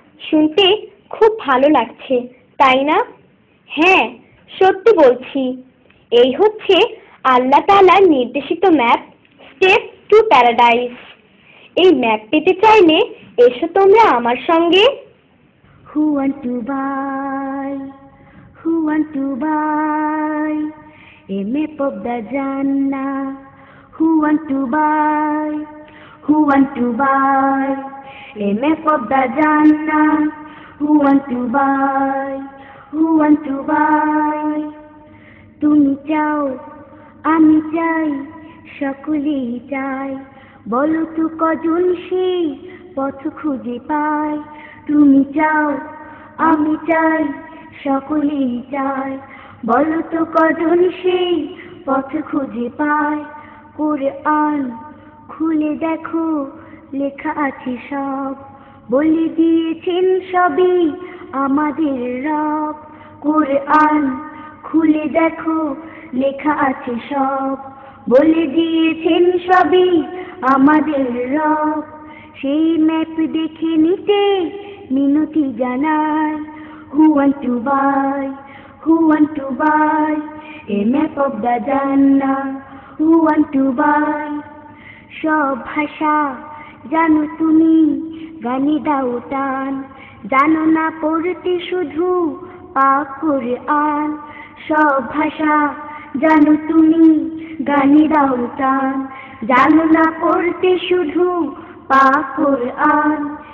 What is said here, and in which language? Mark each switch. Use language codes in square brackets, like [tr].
[bn] শুনতে খুব ভালো লাগছে, তাই না? হ্যাঁ, সত্যি বলছি। এই হচ্ছে আল্লাহ তাআলার নির্দেশিত ম্যাপ, [en] Step to paradise. [bn] এই ম্যাপ পেতে চাইলে এসো তোমরা আমার সঙ্গে। [en] Who want to buy? Who want to buy a map of the Jannah? Who want to buy? Who want to buy a map of the Jannah? Who want to buy? Who want to buy? [bn] তুমি চাও, আমি চাই, সকলেই চাই, বলো তো কজন সেই পথ খুঁজে পায়। তুমি চাও, আমি চাই, সকলেই চাই, বলো তো কজন সেই পথ খুঁজে পায়। কোরআন খুলে দেখো, লেখা আছে সব, বলে দিয়েছেন সবই আমাদের রব। কোরআন খুলে দেখো, লেখা আছে সব, বলে দিয়েছেন সবই আমাদের রব। সেই ম্যাপ দেখে নিতে মিনতি জানাই। [en] Who want to buy? Who want to buy a map of the Jannah? Who want to buy? [bn] সব ভাষা জানো তুমি, গানে দাও টান, জানো না পড়তে শুধু পাক কোরআন। সব ভাষা জানো তুমি, গানে দাও টান, জানো না পড়তে শুধু পাক কোরআন।